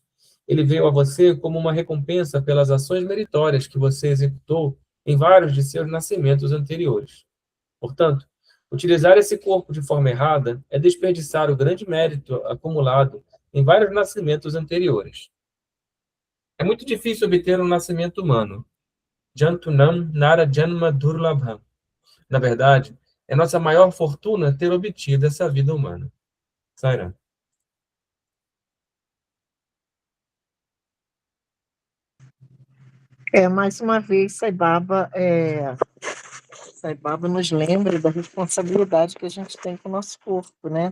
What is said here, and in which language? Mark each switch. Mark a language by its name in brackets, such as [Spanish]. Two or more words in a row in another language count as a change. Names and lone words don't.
[Portuguese] Ele veio a você como uma recompensa pelas ações meritórias que você executou em vários de seus nascimentos anteriores. Portanto, utilizar esse corpo de forma errada é desperdiçar o grande mérito acumulado em vários nascimentos anteriores. É muito difícil obter um nascimento humano. [Sanskrit] जन्तूनाम् नर जन्म दुर्लभम्. [Portuguese] Na verdade, É nossa maior fortuna ter obtido essa vida humana. Sairá. Mais uma vez, Sai Baba nos lembra da responsabilidade que a gente tem com o nosso corpo, né?